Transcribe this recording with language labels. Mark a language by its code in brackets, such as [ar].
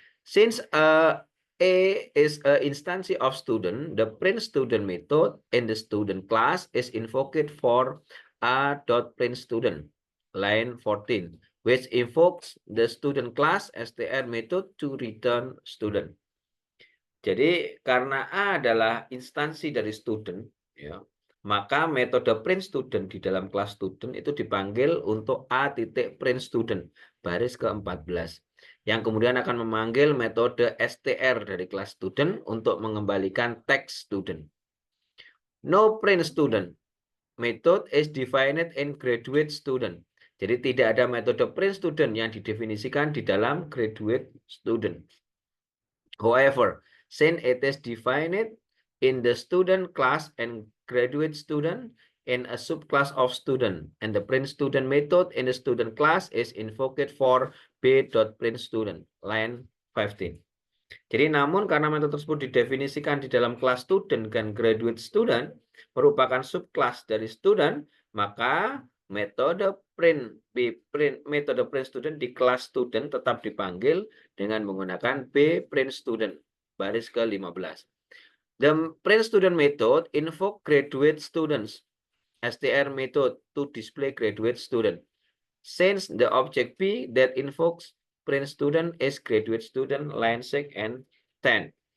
[en] Since A is an instance of student, the print student method in the student class is invoked for a.print student, line 14, which invokes the student class str method to return student. [id] Jadi karena A adalah instansi dari student, ya, maka metode print student di dalam kelas student itu dipanggil untuk A titik print student baris ke-14. Yang kemudian akan memanggil metode str dari kelas student untuk mengembalikan teks student. [en] No print student method is defined in graduate student. [id] Jadi tidak ada metode print student yang didefinisikan di dalam graduate student. [en] However, since it is defined in the student class and graduate student in a subclass of student, and the print student method in the student class is invoked for b.print student, line 15. [id] Jadi namun karena metode tersebut didefinisikan di dalam kelas student dan graduate student merupakan subclass dari student, maka metode print student di kelas student tetap dipanggil dengan menggunakan b print student baris ke-15. [en] The print student method invoke graduate students str method to display graduate student. Since the object B that invokes print student is graduate student, line 6 and 10.